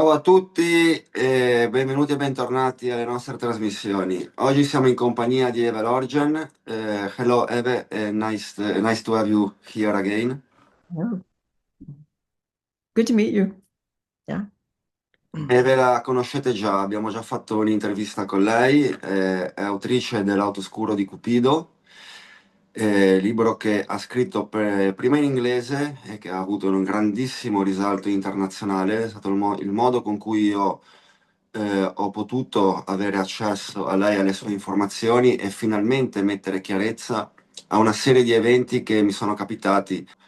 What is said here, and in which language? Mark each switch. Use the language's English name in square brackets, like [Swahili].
[Italian] Ciao a tutti e benvenuti e bentornati alle nostre trasmissioni. Oggi siamo in compagnia di Eve Lorgen. [English] Hello Eve, nice to have you here again. Oh, good to meet you. Yeah. [Italian] Eve la conoscete già, abbiamo già fatto un'intervista con lei, è autrice dell'Autoscuro di Cupido, libro che ha scritto prima in inglese e che ha avuto un grandissimo risalto internazionale. È stato il modo con cui io ho potuto avere accesso a lei e alle sue informazioni e finalmente mettere chiarezza a una serie di eventi che mi sono capitati.